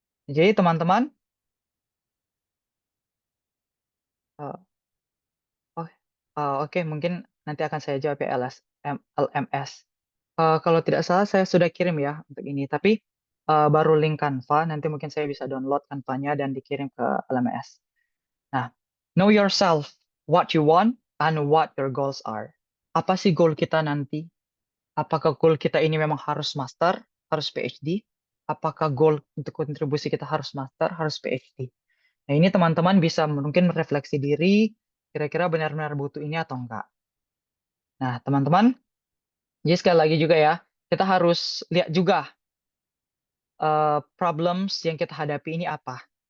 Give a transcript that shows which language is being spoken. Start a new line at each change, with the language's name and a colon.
Indonesian: Jadi teman-teman, eh, oh, oke mungkin nanti akan saya jawab ya LMS. Kalau tidak salah saya sudah kirim ya untuk ini, tapi baru link Canva, nanti mungkin saya bisa download Canva-nya dan dikirim ke LMS.
English: Nah, know yourself, what you want, and what your goals are.
Indonesian: Apa sih goal kita nanti? Apakah goal kita ini memang harus master, harus PhD? Apakah goal untuk kontribusi kita harus master, harus PhD? Nah, ini teman-teman bisa mungkin merefleksi diri, kira-kira benar-benar butuh ini atau enggak. Nah, teman-teman, jadi sekali lagi juga ya, kita harus lihat juga problems yang kita hadapi ini apa.